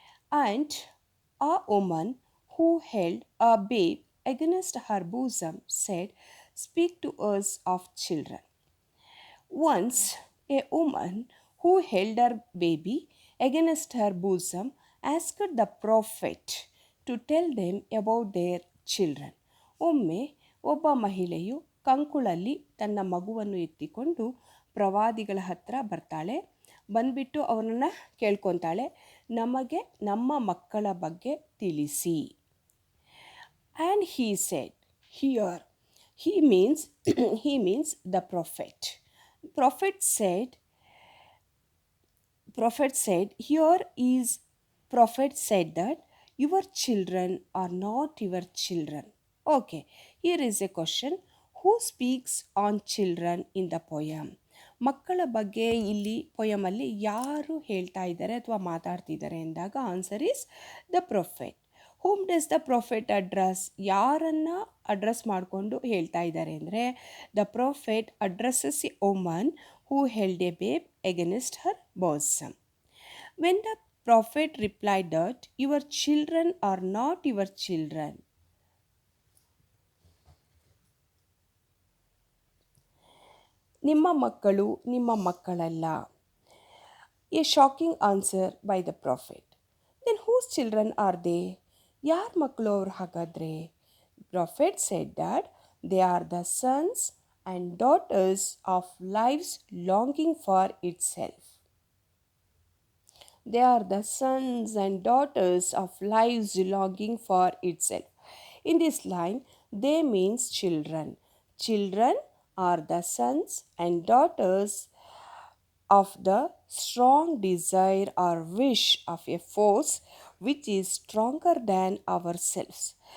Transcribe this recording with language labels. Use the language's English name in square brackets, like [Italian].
[English] And a woman who held a babe against her bosom said, "Speak to us of children." Once, a woman who held her baby against her bosom asked the prophet to tell them about their children. [Kannada] ಒಮ್ಮೆ ಒಬ್ಬ ಮಹಿಳೆಯು ಕಂಕುಳಲ್ಲಿ ತನ್ನ ಮಗುವನ್ನು ಎತ್ತಿಕೊಂಡು ಪ್ರವಾದಿಗಳ ಹತ್ರ ಬರ್ತಾಳೆ. ಬಂದ್ಬಿಟ್ಟು ಅವರನ್ನು ಕೇಳ್ಕೊತಾಳೆ, ನಮಗೆ ನಮ್ಮ ಮಕ್ಕಳ ಬಗ್ಗೆ ತಿಳಿಸಿ. [English] And he said, here, he means he means the prophet. Prophet said, here is prophet said that your children are not your children. Okay, here is a question. Who speaks on children in the poem? [Kannada] ಮಕ್ಕಳ ಬಗ್ಗೆ ಇಲ್ಲಿ ಪೊಯಮಲ್ಲಿ ಯಾರು ಹೇಳ್ತಾ ಇದ್ದಾರೆ ಅಥವಾ ಮಾತಾಡ್ತಿದ್ದಾರೆ ಎಂದಾಗ [English] Answer is the prophet. whom does the prophet address? [Kannada] ಯಾರನ್ನು ಅಡ್ರೆಸ್ ಮಾಡಿಕೊಂಡು ಹೇಳ್ತಾ ಇದ್ದಾರೆ ಅಂದರೆ, [English] The prophet addresses a woman who held a babe against her bosom. When the prophet replied that your children are not your children, [Kannada] ನಿಮ್ಮ ಮಕ್ಕಳು ನಿಮ್ಮ ಮಕ್ಕಳಲ್ಲ, [English] A shocking answer by the prophet. Then whose children are they? [Kannada] ಯಾರ ಮಕ್ಕಳು ಅವ್ರು ಹಾಗಾದರೆ? [English] Prophet said that they are the sons and daughters of life's longing for itself. They are the sons and daughters of lives longing for itself. In this line, they means children. Children are the sons and daughters of the strong desire or wish of a force which is stronger than ourselves.